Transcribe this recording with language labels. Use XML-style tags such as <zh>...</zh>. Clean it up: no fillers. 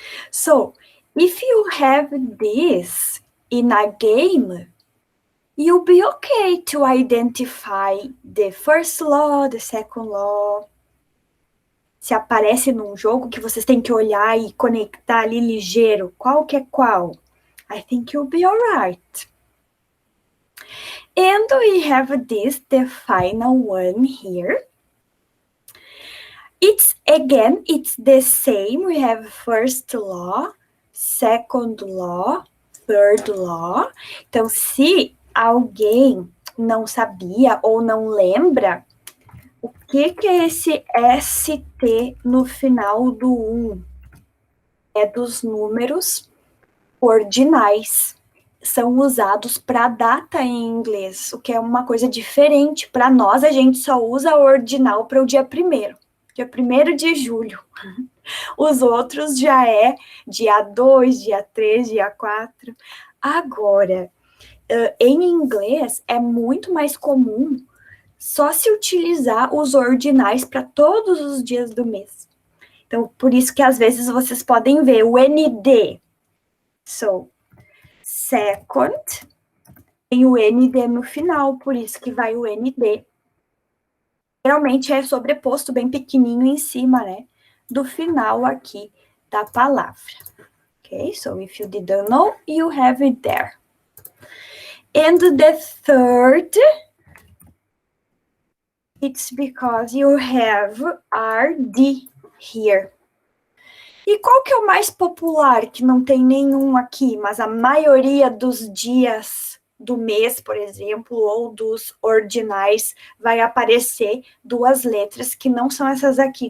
<en>So, if you have this in a game, you'll be okay to identify the first law, the second law.</en> <pt>Se aparece num jogo que vocês têm que olhar e conectar ali ligeiro, qual que é qual?</pt> <en>I think you'll be alright. And we have this, the final one here. It's the same. We have first law, second law, third law.</en> <pt>Então, se alguém não sabia ou não lembra, o que é esse ST no final do 1? É dos números ordinais. São usados para data em inglês, o que é uma coisa diferente. Para nós, a gente só usa ordinal para o dia 1º. Dia 1º de julho. Os outros já é dia 2, dia 3, dia 4. Agora, em inglês, é muito mais comum só se utilizar os ordinais para todos os dias do mês. Então, por isso que às vezes vocês podem ver o ND.</pt> <en>So, second,</en> <pt>tem o ND no final, por isso que vai o ND. Geralmente é sobreposto bem pequenininho em cima, né? Do final aqui da palavra.</pt> <en>Okay, so if you didn't know, you have it there. And the third, it's because you have RD here.</en> <pt>E qual que é o mais popular, que não tem nenhum aqui, mas a maioria dos dias do mês, por exemplo, ou dos ordinais, vai aparecer duas letras que não são essas aqui.</pt>